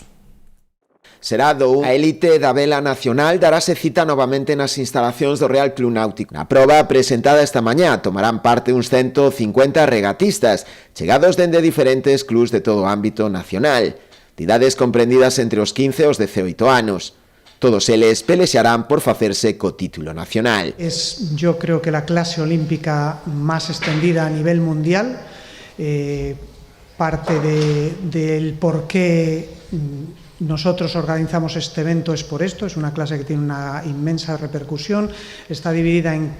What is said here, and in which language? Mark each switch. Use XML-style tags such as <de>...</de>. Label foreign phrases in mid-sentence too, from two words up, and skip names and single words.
<gl>Será do a élite da vela nacional darase cita novamente nas instalacións do Real Club Náutico. Na proba presentada esta mañá tomarán parte uns 150 regatistas, chegados dende diferentes clubs de todo o ámbito nacional, de idades comprendidas entre os 15 e os 18 anos. Todos eles pelexarán por facerse co título nacional.</gl> <es>Es, yo creo que la clase olímpica más extendida a nivel mundial, parte del por qué nosotros organizamos este evento es por esto, es una clase que tiene una inmensa repercusión, está dividida</es>